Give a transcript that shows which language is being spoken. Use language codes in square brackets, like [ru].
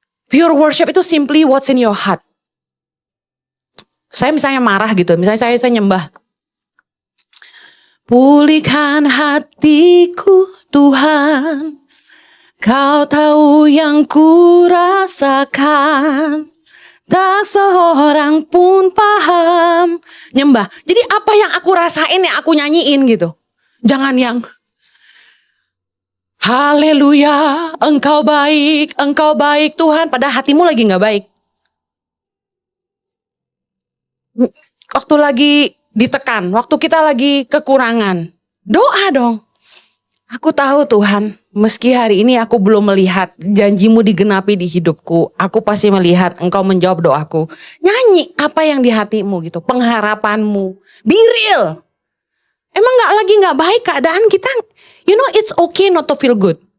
[en] Pure worship itu simply what's in your heart. [id] Saya misalnya marah gitu. Misalnya saya nyembah. Pulihkan hatiku Tuhan. Kau tahu yang ku rasakan. Tak seorang pun paham. Nyembah. Jadi apa yang aku rasain yang aku nyanyiin gitu. Jangan yang haleluya, engkau baik Tuhan. Padahal hatimu lagi gak baik. Waktu lagi ditekan, waktu kita lagi kekurangan. Doa dong. Aku tahu Tuhan, meski hari ini aku belum melihat janjimu digenapi di hidupku. Aku pasti melihat engkau menjawab doaku. Nyanyi apa yang di hatimu gitu, pengharapanmu. [en] Be real. [id] Emang gak baik keadaan kita. [en] You know it's okay not to feel good.